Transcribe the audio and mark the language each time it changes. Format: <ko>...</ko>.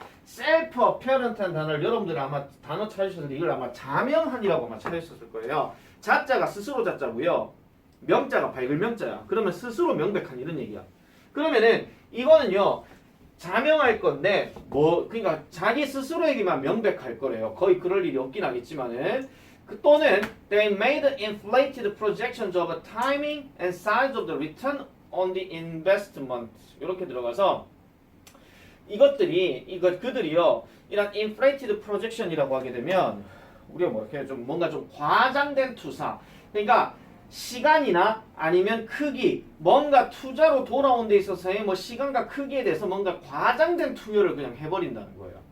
<ko>self-apparent한 단어를 여러분들 아마 단어 찾으셨을 때 이걸 아마 자명한이라고 아마 찾으셨을 거예요. 자자가 스스로 자자고요. 명자가 밝을 명자야. 그러면 스스로 명백한 이런 얘기야. 그러면은 이거는요. 자명할 건데 그러니까 자기 스스로에게만 명백할 거래요. 거의 그럴 일이 없긴 하겠지만은 또는</ko> <en>they made inflated projections of the timing and size of the return on the investment.</en> <ko>이렇게 들어가서 그들이요. 이런 inflated projection이라고 하게 되면 우리가 뭐 이렇게 좀 뭔가 좀 과장된 투사. 그러니까 시간이나 아니면 크기, 뭔가 투자로 돌아온 데 있어서의 뭐 시간과 크기에 대해서 뭔가 과장된 투여를 그냥 해버린다는 거예요.</ko>